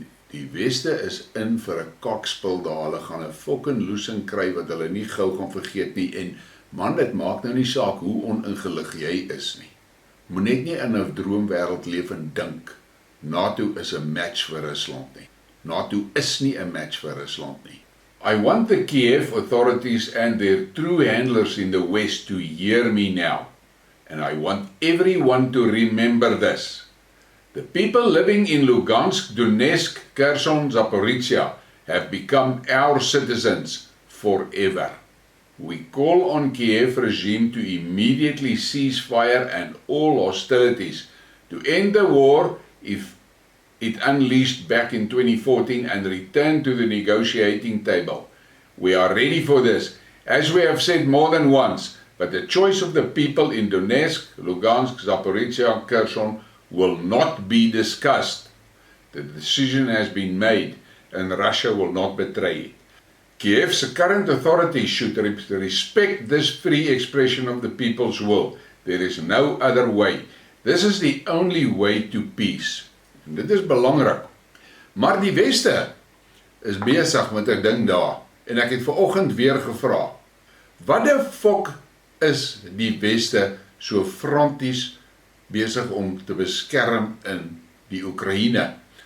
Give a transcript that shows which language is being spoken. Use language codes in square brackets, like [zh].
[af] Die Weste is in vir 'n kakspil daar. Hulle gaan 'n fucking losing kry wat hulle nie gou gaan vergeet nie. En man, dit maak nou nie saak hoe oningelig jy is nie. Moet net nie in 'n droomwêreld leef en dink NATO is 'n match vir Rusland nie. NATO is nie 'n match vir Rusland nie. [en] I want the Kiev authorities and their true handlers in the West to hear me now. And I want everyone to remember this. The people living in Lugansk, Donetsk, Kherson, Zaporizhia have become our citizens forever. We call on Kiev regime to immediately cease fire and all hostilities, to end the war if it unleashed back in 2014 and return to the negotiating table. We are ready for this, as we have said more than once, but the choice of the people in Donetsk, Lugansk, Zaporizhia and Kherson will not be discussed. The decision has been made and Russia will not betray it. Kiev's current authorities should respect this free expression of the people's will. There is no other way. This is the only way to peace. [af] En dit is belangrik. Maar die Weste is besig met 'n ding daar. En ek het vanoggend weer gevra, wat die fok is die Weste so franties besig om te beskerm in die Oekraïne?